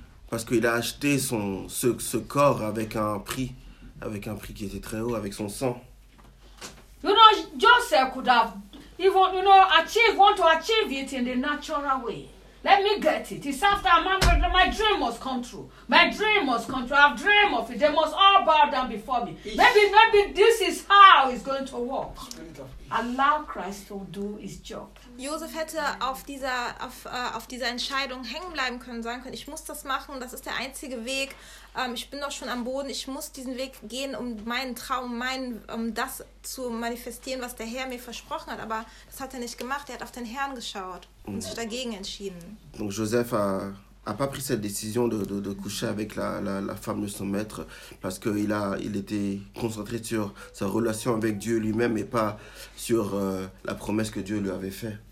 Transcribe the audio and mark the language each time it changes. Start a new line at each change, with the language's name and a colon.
French: Parce qu'il a acheté ce corps avec un prix qui était très haut, avec son sang.
English: You know, Joseph could have even, you know, want to achieve it in the natural way. Let me get it. It's after a man, my dream must come true. My dream must come true. I've dreamed of it. They must all bow down before me. Maybe this is how it's going to work. Allow Christ to do his job.
German: Josef hätte auf dieser Entscheidung hängen bleiben sagen können, ich muss das machen, das ist der einzige Weg, ich bin doch schon am Boden, ich muss diesen Weg gehen, um meinen Traum, um das zu manifestieren, was der Herr mir versprochen hat, aber das hat er nicht gemacht, er hat auf den Herrn geschaut und sich dagegen entschieden.
French: Donc Joseph a pas pris cette décision de coucher avec la femme de son maître, parce qu'il était concentré sur sa relation avec Dieu lui-même et pas sur la promesse que Dieu lui avait faite.